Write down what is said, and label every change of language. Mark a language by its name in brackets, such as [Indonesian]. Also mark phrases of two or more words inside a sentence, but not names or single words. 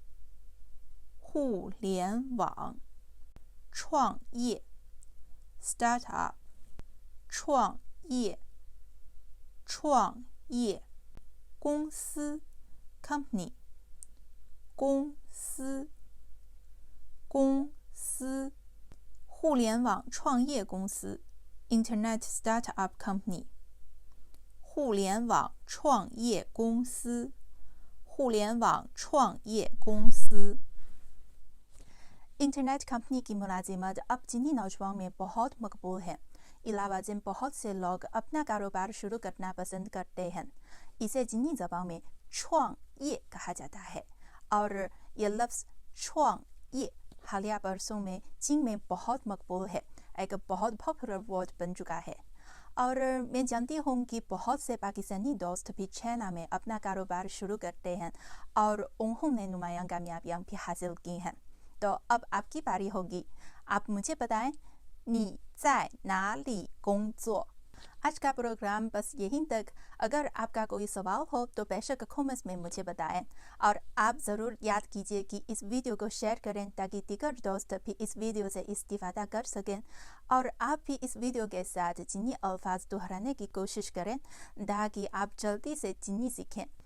[Chinese] 创业 startup 创业公司 company 公司互联网创业公司 [English] internet startup company [Chinese] 互联网创业公司 [English] internet company [Urdu] کی ملازمت اب چینی نوجوانوں میں بہت مقبول ہے. علاوہ جن بہت سے لوگ اپنا کاروبار شروع کرنا پسند کرتے ہیں. اسے چینی زبان میں [Chinese] 创业 [Urdu] کہا جاتا ہے اور یہ لفظ [Chinese] 创业 [Urdu] حالیہ برسوں میں چین میں بہت مقبول ہے، ایک بہت [English] popular word [Urdu] بن چکا ہے. اور میں جانتی ہوں کہ بہت سے پاکستانی دوست بھی چائنا میں اپنا کاروبار شروع کرتے ہیں اور انہوں نے نمایاں کامیابیاں بھی حاصل کی ہیں. تو اب آپکی باری ہوگی۔ آپ مجھے بتائیں [Chinese] 你在哪里工作 [Urdu] آج کا پروگرام بس یہیں تک. اگر آپکا کوئی سوال ہو تو بیشک کمنٹس میں مجھے بتائیں اور آپ ضرور یاد کیجیے کہ اس ویڈیو کو شیئر کریں تاکہ دیگر دوست بھی اس ویڈیو سے استفادہ کر سکیں اور آپ بھی اس ویڈیو کے ساتھ چینی الفاظ دہرانے کی کوشش کریں تاکہ آپ جلدی سے چینی سیکھیں.